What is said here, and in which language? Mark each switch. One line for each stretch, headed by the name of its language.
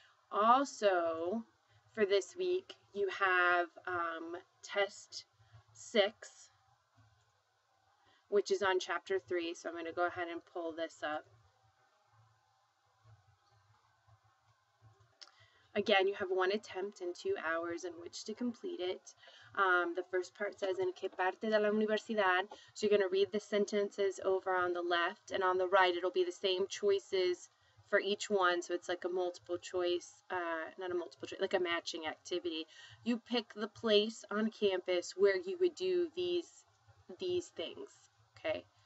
English: Also, for this week, you have test 6, which is on chapter 3. So I'm going to go ahead and pull this up. Again, you have 1 attempt and 2 hours in which to complete it. The first part says,
Spanish: ¿En qué parte de la universidad?
English: So you're going to read the sentences over on the left, and on the right it'll be the same choices for each one. So it's like a multiple choice, not a multiple choice, like a matching activity. You pick the place on campus where you would do these things, okay?